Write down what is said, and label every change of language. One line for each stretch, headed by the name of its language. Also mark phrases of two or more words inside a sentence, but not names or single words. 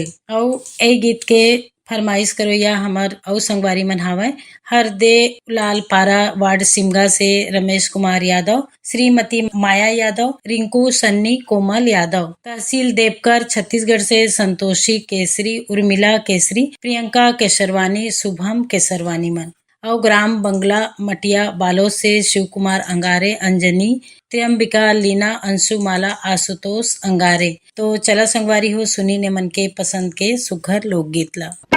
Chhattisgarhi: और ए गीत के फरमाइश करो या हमर और संगवारी मन हावय हरदे लाल पारा वार्ड सिमगा से रमेश कुमार यादव, श्रीमती माया यादव, रिंकू सन्नी, कोमल यादव। तहसील देवकर छत्तीसगढ़ से संतोषी केसरी, उर्मिला केसरी, प्रियंका केसरवानी, शुभम केसरवानी मन। और ग्राम बंगला मटिया बालोद से शिव कुमार अंगारे, अंजनी, त्र्यंबिका, लीना, अंशुमाला, आशुतोष अंगारे। तो चला संगवारी हो सुनी ने मन के पसंद के सुघर लोकगीत ला।